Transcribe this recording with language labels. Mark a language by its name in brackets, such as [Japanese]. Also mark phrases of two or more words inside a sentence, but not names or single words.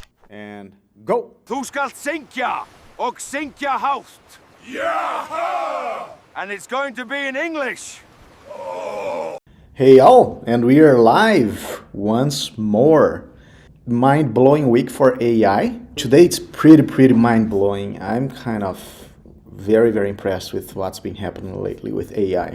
[English] And go! [Icelandic] Þú skalt syngja og syngja hátt. [English] Yeah! And it's going to be in English. Hey all, and we are live once more. Mind-blowing week for AI. Today it's pretty mind-blowing. I'm kind of very impressed with what's been happening lately with AI.